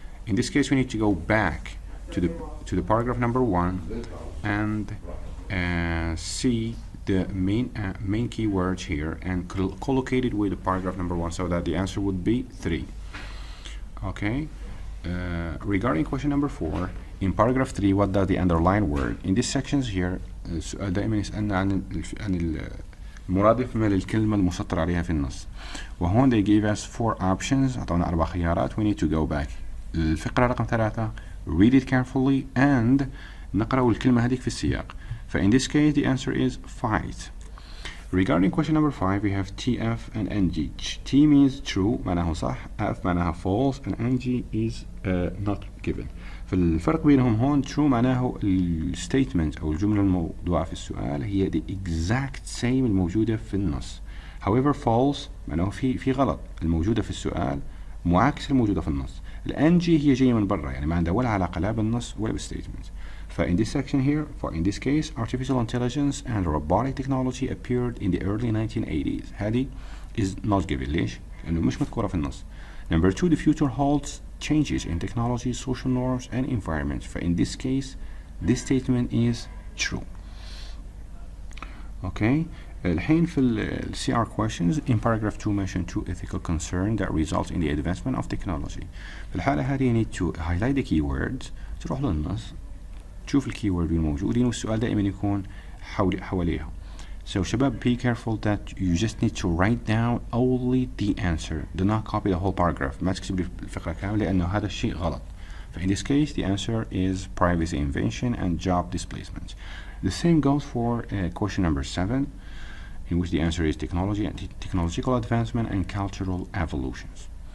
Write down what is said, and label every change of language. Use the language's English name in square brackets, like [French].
[English] In this case, we need to go back to the paragraph number 1 and see the main keywords here and collocate it with the paragraph number 1 so that the answer would be 3. Okay. Regarding question number 4, in paragraph 3, what does the underlined word? In these sections here [Arabic] دائما يسألنا عن المرادف من الكلمة المسطر عليها في النص. وهون [English] they gave us 4 options، [Arabic] أعطونا 4 خيارات. [English] we need to go back [Arabic] الفقرة رقم 3 [English] read it carefully and [Arabic] نقرأ الكلمة هذيك في السياق. [English] فin this case the answer is fight. Regarding question number 5, we have TF and NG. T means true [Arabic] معناها صح، [English] F [Arabic] معناها [English] false and NG is not given. [Arabic] فالفرق بينهم هون true معناه الستيتمنت أو الجملة الموضوعة في السؤال هي [English] the exact same [Arabic] الموجودة في النص. However false معناه في غلط، الموجودة في السؤال معاكس الموجودة في النص. ال NG هي جاية من برا، يعني ما عندها ولا علاقة لا بالنص ولا بالستيتمنت. [English] In this section here, in this case, artificial intelligence and robotic technology appeared in the early 1980s. [Arabic] هذه [English] is not given. [Arabic] ليش؟ لأنه مش مذكورة في النص. [English] Number 2, the future holds changes in technology, social norms, and environment. In this case, this statement is true. Okay. [Arabic] الحين في ال [English] CR questions in paragraph 2 mention 2 ethical concerns that result in the advancement of technology. [Arabic] في الحالة هذه [English] you need to highlight the keywords، [Arabic] تروح للنص تشوف الكيورد الموجودين والسؤال دائما يكون حواليها. [English] So [Arabic] شباب [English] be careful that you just need to write down only the answer. Do not copy the whole paragraph. [Arabic] ما تكتب لي الفقرة كاملة لأنه هذا الشيء غلط. [English] In this case the answer is privacy invention and job displacement. The same goes for question number 7 in which the answer is technology and technological advancement and cultural evolutions.